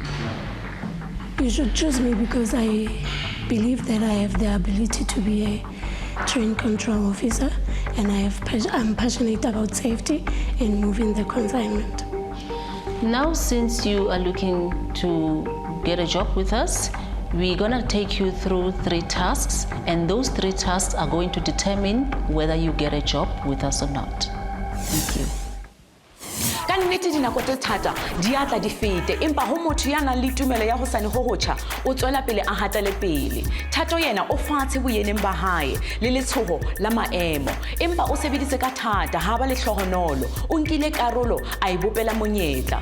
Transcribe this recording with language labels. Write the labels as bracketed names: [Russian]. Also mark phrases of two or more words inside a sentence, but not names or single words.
[English] You should choose me because I believe that I have the ability to be a train control officer, and I'm passionate about safety and moving the consignment. Now, since you are looking to get a job with us, we're gonna take you through 3 tasks, and those 3 tasks are going to determine whether you get a job with us or not. Thank you. [Southern Sotho] ka nnete dinako tse thata di atla di fete empa ho motho ya nang le tumelo ya ho sane ho hotjha o tswela pele a hatale pele. Thato yena o fatshe boyeneng ba hae le letshoho la maemo empa o sebeditse ka thata ha ba le hlohonolo o nkile karolo a ibopela monyetla.